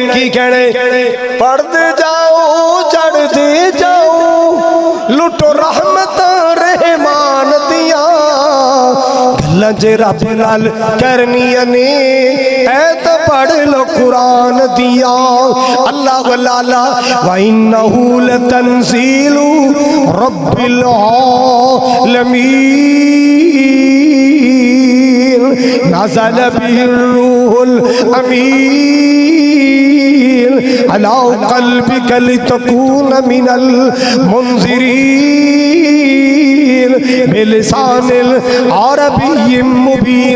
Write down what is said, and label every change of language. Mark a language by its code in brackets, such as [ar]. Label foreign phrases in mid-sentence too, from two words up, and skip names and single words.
[pa] کی کہنے پڑھدے جاؤ چڑھدے جاؤ، لٹو رحمت رحمان دیا. گلاں جے رب نال کرنیاں نے، اے تاں پڑھ لو قرآن دیا. [ar] الله لالا وإنه لتنزيل رب العالمين، نزل به الروح الأمين، على قلبك لتكون من المنذرين، بلسان عربي مبين.